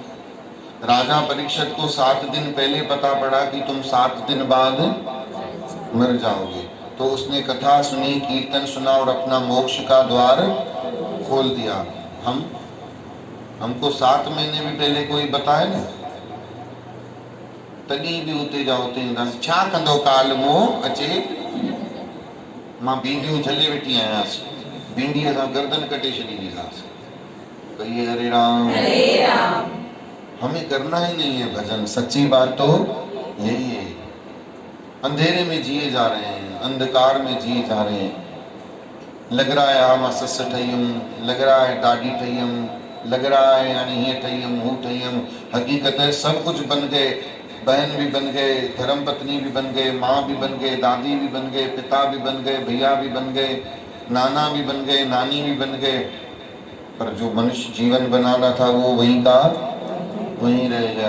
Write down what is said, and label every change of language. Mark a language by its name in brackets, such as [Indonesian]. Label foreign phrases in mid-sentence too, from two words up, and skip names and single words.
[Hindi] राजा परीक्षित को 7 दिन पहले पता पड़ा कि तुम 7 दिन बाद मर जाओगे, तो उसने कथा सुनी, कीर्तन सुना और अपना मोक्ष का द्वार खोल दिया। हमको 7 महीने भी पहले कोई बताए ना, [Sindhi] तॾहिं बि उते जा उते ईंदासीं। छा कंदो काल मोह अचे, मां भींडियूं झले वेठी आयांसि, भिंडीअ सां गर्दन कटे छॾींदीसांसि। [Hindi] कहिए हरे राम। हमें करना ही नहीं है भजन। सच्ची बात तो यही है। अंधेरे में जिए जा रहे हैं, अंधकार में जिए जा रहे हैं। लग रहा है [Sindhi] मां सस ठहियम, [Hindi] लग रहा है [Sindhi] ॾाॾी ठहियम, [Hindi] लग रहा है [Sindhi] यानी हीअं ठहियम, हू ठहियम। [Hindi] हकीकत है सब कुछ बन गए। बहन भी बन गए, धर्म पत्नी भी बन गए, माँ भी बन गए, दादी भी बन गए, पिता भी बन गए, भैया भी बन गए, नाना भी बन गए, नानी भी बन गए। पर जो मनुष्य जीवन बनाना था वो वहीं का वहीं रह गया।